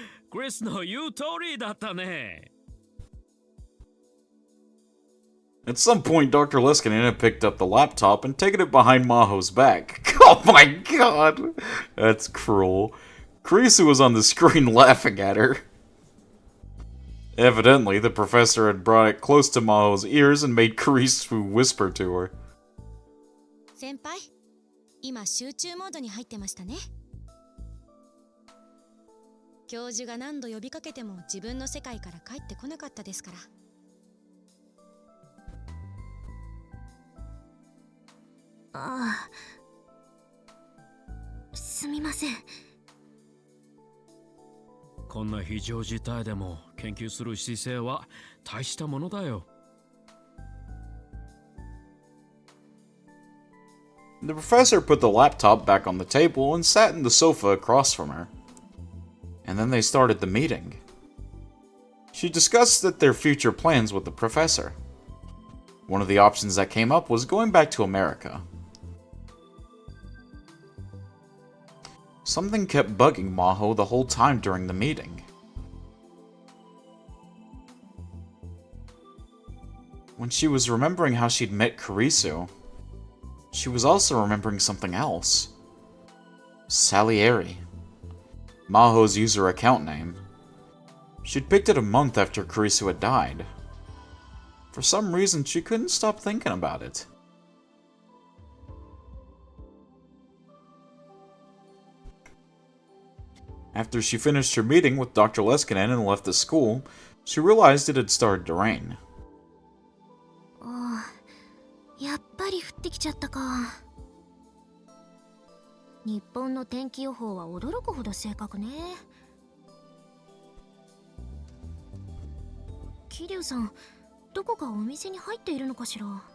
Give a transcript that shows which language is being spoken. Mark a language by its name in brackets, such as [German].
[Japanese] クリスの言う通りだったね。 [English] At some point, Dr. Leskinen had picked up the laptop and taken it behind Maho's back. Oh my god! That's cruel. Kurisu was on the screen laughing at her. Evidently, the professor had brought it close to Maho's ears and made Kurisu whisper to her. [Japanese] 先輩、今集中モードに入ってましたね。教授が何度呼びかけても自分の世界から帰ってこなかったですから。ああ、すみません。こんな非常事態でも研究する姿勢は大したものだよ。 [English] The professor put the laptop back on the table and sat in the sofa across from her. And then they started the meeting. She discussed their future plans with the professor. One of the options that came up was going back to America. Something kept bugging Maho the whole time during the meeting. When she was remembering how she'd met Kurisu, she was also remembering something else. Salieri. Maho's user account name. She'd picked it a month after Kurisu had died. For some reason, she couldn't stop thinking about it. After she finished her meeting with Dr. Leskinen and left the school, she realized it had started to rain. [Japanese] ああ、やっぱり降ってきちゃったか。日本の天気予報は驚くほど正確ね。桐生さん、どこかお店に入っているのかしら。